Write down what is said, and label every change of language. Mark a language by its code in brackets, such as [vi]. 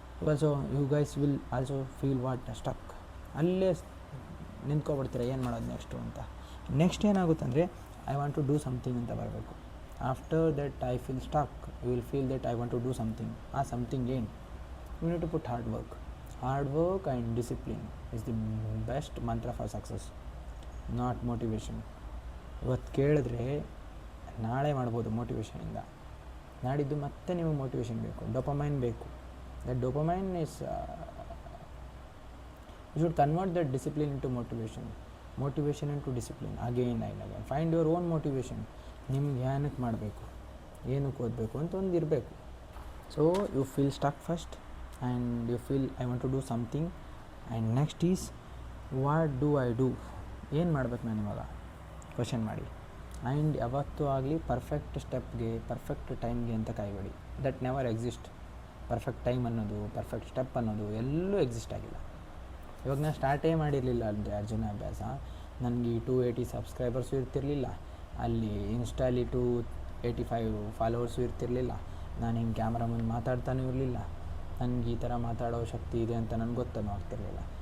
[en] Also you guys will also feel what stuck. [kn] ಅಲ್ಲೇ ನಿಂತ್ಕೊಬಿಡ್ತೀರ, ಏನು ಮಾಡೋದು ನೆಕ್ಸ್ಟು ಅಂತ. [en] next [kn] ಏನಾಗುತ್ತೆ ಅಂದರೆ, [en] I want to do something [kn] ಅಂತ ಬರಬೇಕು. [en] After that I feel stuck, you will feel that I want to do something. ಆ something ಏನು? You need to put hard work. Hard work and discipline is the best mantra for success, not motivation. [kn] ಇವತ್ತು ಕೇಳಿದ್ರೆ ನಾಳೆ ಮಾಡ್ಬೋದು ಮೋಟಿವೇಶನಿಂದ, ನಾಡಿದ್ದು ಮತ್ತೆ ನಿಮಗೆ motivation ಬೇಕು, ಡೋಪಮೈನ್ ಬೇಕು. [en] That dopamine is you should convert that discipline into motivation into discipline again and again. Find your own motivation. [kn] ನಿಮ್ಗೆ ಏನಕ್ಕೆ ಮಾಡಬೇಕು, ಏನಕ್ಕೆ ಓದಬೇಕು ಅಂತ ಒಂದು ಇರಬೇಕು. [en] So you feel stuck first and you feel I want to do something, and next is what do I do. [kn] ಏನು ಮಾಡ್ಬೇಕು ನಾನು ಇವಾಗ ಕ್ವಶನ್ ಮಾಡಿ. ಆ್ಯಂಡ್ ಯಾವತ್ತೂ ಆಗಲಿ ಪರ್ಫೆಕ್ಟ್ ಸ್ಟೆಪ್ಗೆ, ಪರ್ಫೆಕ್ಟ್ ಟೈಮ್ಗೆ ಅಂತ ಕಾಯಬೇಡಿ. [en] That never exist. [kn] Perfect time ಅನ್ನೋದು, ಪರ್ಫೆಕ್ಟ್ ಸ್ಟೆಪ್ ಅನ್ನೋದು ಎಲ್ಲೂ ಎಕ್ಸಿಸ್ಟ್ ಆಗಿಲ್ಲ. ಇವಾಗ ನಾನು ಸ್ಟಾರ್ಟೇ ಮಾಡಿರಲಿಲ್ಲ ಅಂದರೆ ಅರ್ಜುನ ಅಭ್ಯಾಸ, ನನಗೆ 280 ಸಬ್ಸ್ಕ್ರೈಬರ್ಸು ಇರ್ತಿರಲಿಲ್ಲ, ಅಲ್ಲಿ ಇನ್ಸ್ಟಾಲಿ 285 ಫಾಲೋವರ್ಸು ಇರ್ತಿರಲಿಲ್ಲ, ನಾನು ಹಿಂಗೆ ಕ್ಯಾಮ್ರಾ ಮುಂದೆ ಮಾತಾಡ್ತಾನೂ ಇರಲಿಲ್ಲ, ನನಗೆ ಈ ಥರ ಮಾತಾಡೋ ಶಕ್ತಿ ಇದೆ ಅಂತ ನನಗೆ ಗೊತ್ತೂ ಆಗ್ತಿರಲಿಲ್ಲ.